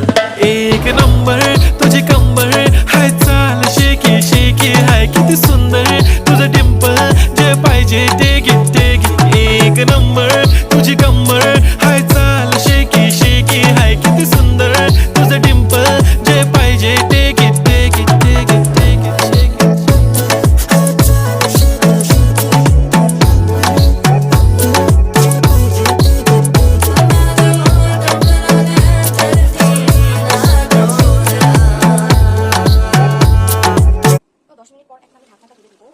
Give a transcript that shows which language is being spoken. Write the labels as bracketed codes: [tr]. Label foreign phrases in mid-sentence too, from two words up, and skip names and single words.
[mr] एक नंबर तुझी कंबर हाय चाल शेकी शेकी हाय किती सुंदर तुझं डिंपल. जे पाहिजे ते घे ते घे. एक नंबर तुझी कंबर हाय चाल शेकी शेकी हाय किती सुंदर तुझं डिंपल. जे पाहिजे ते घे ते घे ते घे ते घे शेकी. [bn] তো 10 মিনিট পর একটা আমি ঢাকনাটা তুলে দিব।